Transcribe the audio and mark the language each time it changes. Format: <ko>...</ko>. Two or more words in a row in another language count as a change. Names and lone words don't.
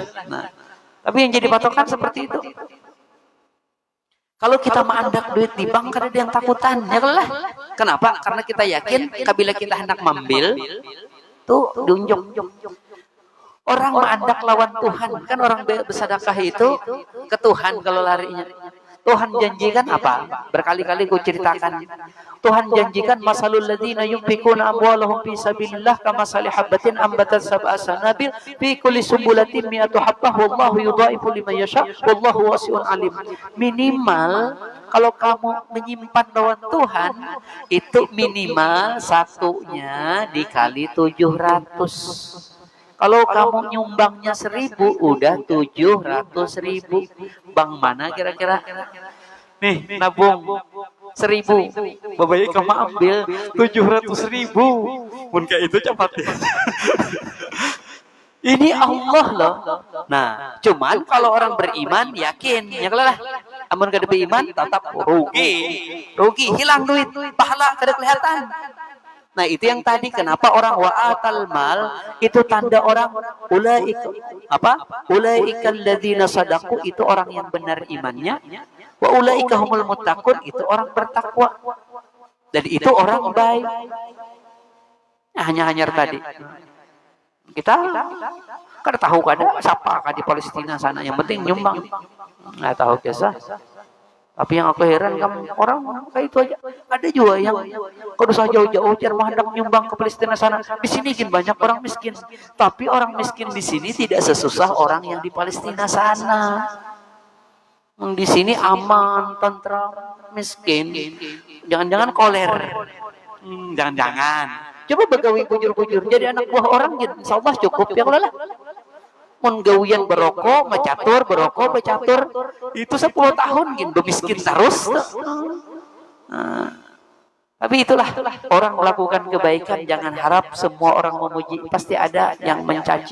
<bjn>Nah, tapi yang jadi patokan seperti itu. Kalau kita mengandak duit di bank kada ada yang takutan, ya lah.</bjn> <id>Kenapa? Karena kita yakin apabila kita hendak mengambil tuh diunjuk.</id> <bjn>Orang mengandak lawan Tuhan,</bjn> <id>kan orang bersedekah itu ke Tuhan kalau larinya. Tuhan janjikan apa? Berkali-kali ku ceritakan. Tuhan janjikan</id> <ar>مثل الذين ينفقون أموالهم في سبيل الله كمثل حبة أنبتت سبع سنابل في كل سنبلة مائة حبة والله يضاعف لمن يشاء والله واسع عليم.</ar> <bjn>Minimal kalau kamu menyimpan lawan Tuhan itu minimal satunya dikali 700.</bjn> <id>Kalau kamu nyumbangnya 1.000, udah 700.000. Bang mana kira-kira? Nih, nabung 1.000. Bapak kamu ambil 700.000. Pun kayak itu cepat ya. Ini Allah loh. Nah, cuman kalau orang beriman yakin, ya lah.</id> <bjn>Amun kada beriman tetap rugi. Rugi, hilang duit, pahala kada kelihatan.</bjn> <id>Nah itu yang tadi kenapa orang</id> <ar>وآتى المال</ar> <id>itu tanda orang ulaika apa?</id> <ar>أولئك الذين صدقوا</ar> <id>itu orang yang benar imannya,</id> <ar>وأولئك هم المتقون</ar> <id>itu orang bertakwa. Dan itu orang baik. Hanya tadi.</id> <bjn>Kita kada tahu kada siapa di Palestina sana, yang penting nyumbang.</bjn> <id>Enggak tahu kisah. Tapi yang aku heran kamu orang kayak itu aja. Ada juga yang kalau usah jauh-jauh jangan hendak nyumbang ke Palestina sana. Di sini kan banyak orang miskin. Tapi orang miskin di sini tidak sesusah orang yang di Palestina sana. Di sini aman, tentram, miskin.</id> <bjn>Jangan-jangan koler. Jangan-jangan. Coba begawi bujur-bujur jadi anak buah orang, insyaallah cukup ya Allah. Menggawian berokok, bercatur, itu 10 tahun gitu miskin terus. Tapi itulah orang melakukan kebaikan, jangan harap semua orang memuji, pasti ada yang mencaci.</bjn>